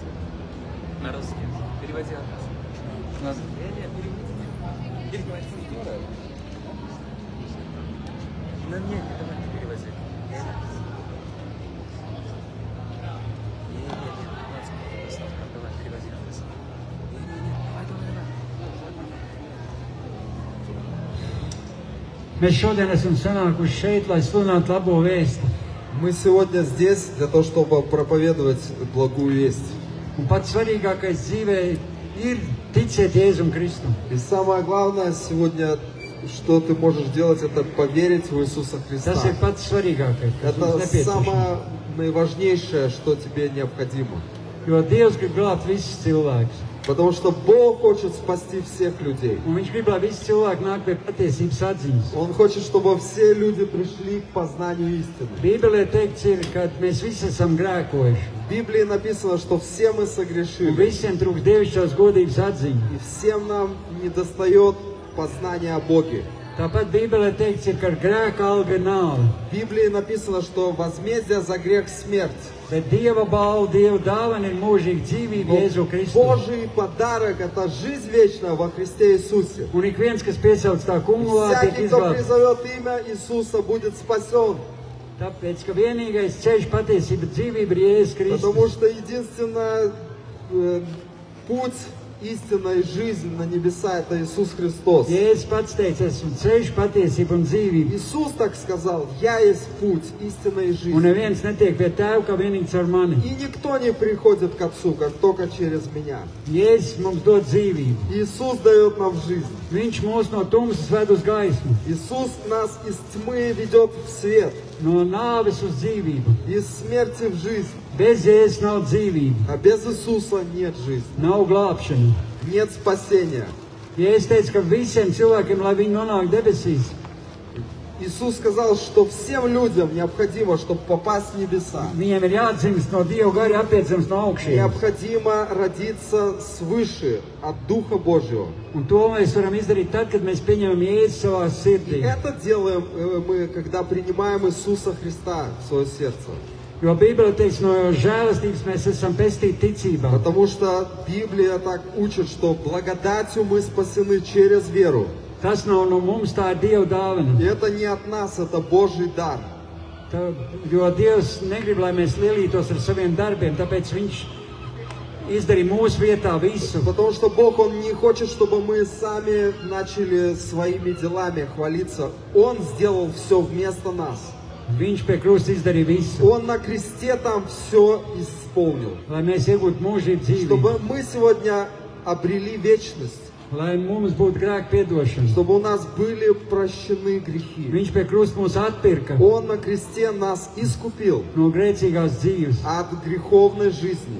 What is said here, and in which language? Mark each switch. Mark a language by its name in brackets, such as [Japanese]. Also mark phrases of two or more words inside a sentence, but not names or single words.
[Russian] На русский. Переводи адрес. Переводи. Нет, давай ты перевози. Давай, переводи адрес. [Latvian] Mēs šodien esam sanākuši šeit, lai sludinātu labo vēstu. [Russian] Мы сегодня здесь для того, чтобы проповедовать благую весть. [Latvian] Un pats svarīgākais dzīvē ir ticēt Jēzum Kristum. [Russian] И самое главное сегодня, что ты можешь делать, это поверить в Иисуса Христа. [Latvian] Tas ir pats svarīgākais, kas mums [Russian] Это [Latvian] nepieciešams. [Russian] самое наиважнейшее, что тебе необходимо. [Latvian] Jo Dievs grib glābt visus cilvēkus. [Russian] Потому что Бог хочет спасти всех людей. [Latvian] Un Viņš grib, lai visi cilvēki nāk pie patiesības atziņas. [Russian] Он хочет, чтобы все люди пришли к познанию истины. [Latvian] Bībelē teikts ir, ka mēs visi esam grēkojuši. [Russian] В Библии написано, что все мы [Latvian] Un [Russian] согрешили. [Latvian] visiem trūkst dievišķās godības atziņa. [Russian] И всем нам недостает познания о Боге. [Latvian] Tāpat Bībelē teikts ir, ka grēka alga ir nauda. [Russian] В Библии написано, что возмездие за грех смерть. [Latvian] Bet Dieva balva, Dieva dāvana ir mūžīga dzīvība Jēzu Kristu. [Russian] Божий подарок – это жизнь вечная во Христе Иисусе. [Latvian] Un ik viens, kas piesauc tā kungu vārdu, tiek [Russian] Всякий, кто [Latvian] izglābts. [Russian] призовет имя Иисуса, будет спасен. [Latvian] Tāpēc, ka vienīgais ceļš, patiesība, dzīvība ir Jēzus [Russian] Потому [Latvian] Kristus. [Russian] что единственный путь, истина и жизнь на небеса – это Иисус Христос. [Latvian] Jēzus pats teica, esmu ceļš, patiesība un dzīvība. [Russian] Иисус так сказал: «Я есть путь, истина и [Latvian] Un [Russian] жизнь». [Latvian] neviens netiek pie tēva, kā vienīgi caur mani. [Russian] И никто не приходит к Отцу, как только через меня. [Latvian] Jēzus mums dod dzīvību. [Russian] Иисус дает нам жизнь. [Latvian] Viņš mūs no tumsas ved uz gaismu, [Russian] Иисус нас из тьмы ведет в свет, [Latvian] no nāves uz dzīvību. [Russian] из смерти в жизнь. [Latvian] Bez Jēzus nav dzīvība, [Russian] А без Иисуса нет жизни, [Latvian] nav glābšana. [Russian] нет спасения. [Latvian] Jēzus teica, ka visiem cilvēkiem, lai viņi nonāk debesīs, [Russian] Иисус сказал, что всем людям необходимо, чтобы попасть в небеса, [Latvian] viņiem ir jāatdzimst no Dieva gara, attiecams no augšiem. [Russian] необходимо родиться свыше, от Духа Божьего. [Latvian] Un to mēs varam izdarīt tad, kad mēs pieņemam Jēzu savā [Russian] И [Latvian] sirdī. [Russian] это делаем мы, когда принимаем Иисуса Христа в свое сердце. [Latvian] Jo Bībele teiks, no žēlastības mēs esam pestīti ticībā. [Russian] Потому что Библия так учит, что благодатью мы спасены через веру. [Latvian] Tas nav no mums, tā ir Dieva dāvana. [Russian] И это не от нас, это Божий дар. [Latvian] Jo Dievs negrib, lai mēs lielītos ar saviem darbiem, tāpēc Viņš izdarīja mūsu vietā visu. [Russian] Потому что Бог, Он не хочет, чтобы мы сами начали своими делами хвалиться. Он сделал все вместо нас. [Latvian] Viņš pie krusta izdarīja visu, [Russian] Он на кресте там все исполнил. [Latvian] lai mēs iegūtu mūžību dzīvību. [Russian] Чтобы мы сегодня обрели вечность. [Latvian] lai mums būtu grēka piedošana. [Russian] чтобы у нас были прощены грехи. [Latvian] Viņš pie krusta mūs atpirka [Russian] Он на кресте нас искупил [Latvian] no grēcīgās dzīves. [Russian] от греховной жизни.